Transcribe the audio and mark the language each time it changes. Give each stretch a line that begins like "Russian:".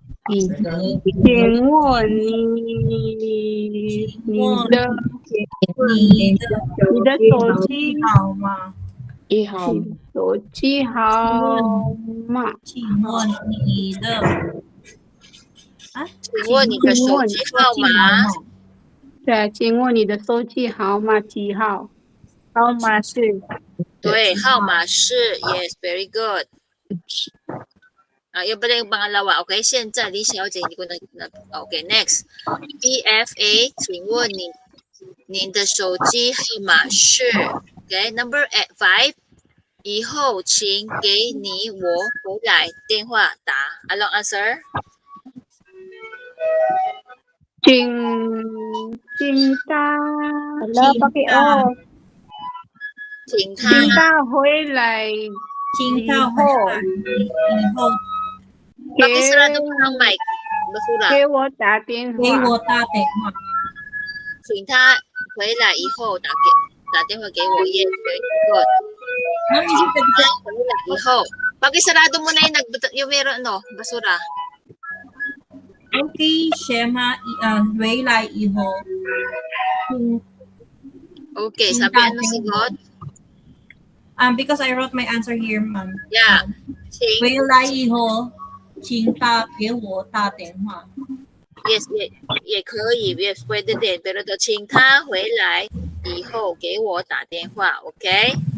Chinese: 请问你的手机好吗？手机号码？请问你的请问你的手机号码对啊，请问你的手机号码几号？号码是对，号码是
English: Yes, very good.
Filipino: Yung pala yung pangalawa. Okay,
Chinese: 现在李小姐
Filipino: hindi ko na Okay, next.
Chinese: BFA, 请问您的手机号码是
English: Okay, number 5.
Chinese: 以后请给你我回来电话打
Filipino: Anong answer?
Chinese: 请他请他请他回来请到回来以后
Filipino: Pakisarado mo ng mic. Basura.
Chinese: 给我打电给话。我打电话。请他回来以后打电话给我
English: Yes, very good. Ma'am, is it the
Chinese: 回来以后
Filipino: Pakisarado mo na yung meron basura.
Chinese: Okay, Shema, 回来以后
Filipino: Okay, sabi ano sagot?
English: Because I wrote my answer here, ma'am.
Chinese: Yeah. 请回来以后请他给我打电话。
Filipino: Yes,
Chinese: 也可以
Filipino: Yes, pwede din.
Chinese: Pero 请他回来以后给我打电话 Okay?